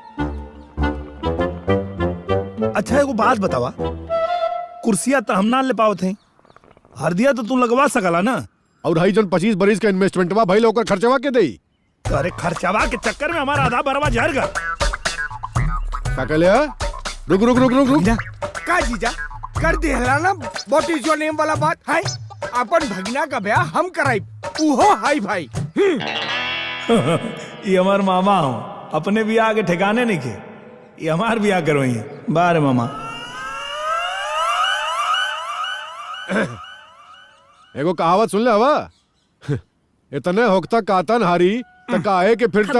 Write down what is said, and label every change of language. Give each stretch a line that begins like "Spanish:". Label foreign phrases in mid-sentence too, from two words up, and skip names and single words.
Bhojpuri: अच्छा एगो बात बतावा, कुर्सिया तो हम ना ले पाओ थे, हरदिया तो तू लगवा सकला ना? और हई जन 25 बरिस का इन्वेस्टमेंटवा भइल ओकर खर्चवा के देई? अरे खर्चवा के चक्कर में हमारा आधा बरवा झड़ गया। का कहले? रुक रुक रुक रुक रुक। का जीजा कर देहला ना
English: what is your name
Bhojpuri: वाला बात है। अपन भगना का ब्याह हम कराई, उहो हाई भाई। ये हमार मामा हो, अपने बियाह के ठिकाने नहीं के, ये हमार बियाह करो ही। बारे मामा एगो कहावत सुन ले हवा, इतने होकता कातन हारी त काहे के फिरता